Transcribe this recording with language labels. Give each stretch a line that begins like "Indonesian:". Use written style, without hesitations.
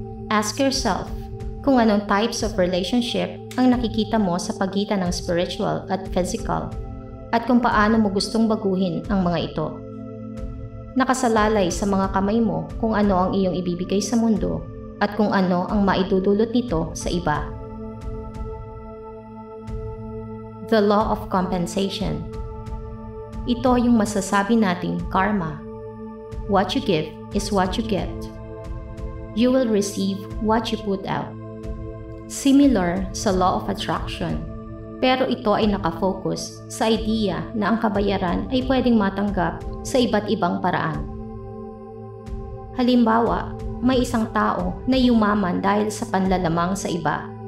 English: Ask yourself
Filipino: kung anong
English: types of relationship
Filipino: ang nakikita mo sa pagitan ng spiritual at physical, at kung paano mo gustong baguhin ang mga ito. Nakasalalay sa mga kamay mo kung ano ang iyong ibibigay sa mundo at kung ano ang maidudulot nito sa iba.
English: The law of compensation.
Filipino: Ito yung masasabi nating karma.
English: What you give is what you get. You will receive what you put out.
Filipino: Similar sa law of attraction, pero ito ay nakafocus sa idea na ang kabayaran ay pwedeng matanggap sa iba't ibang paraan. Halimbawa, may isang tao na yumaman dahil sa panlalamang sa iba.